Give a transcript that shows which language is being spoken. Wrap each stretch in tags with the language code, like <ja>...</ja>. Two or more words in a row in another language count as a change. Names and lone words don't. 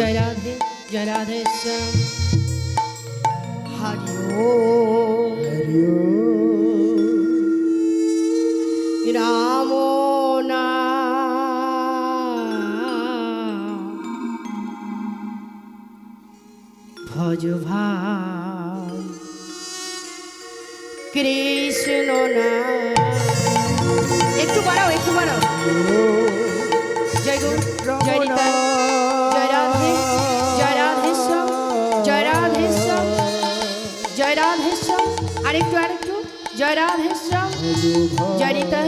<bn>Jai Radhe Shyam Hari Om</bn> <hi>रामो नाम भज भाई कृष्ण नाम</hi> <bn>একটু বাড়াও জয় গুরু জয় নিতাই জয় রাধে শ্যাম জয় রাধে শ্যাম জয় রাধে শ্যাম আরেকটু জয় রাধে শ্যাম জয় নিতাই</bn>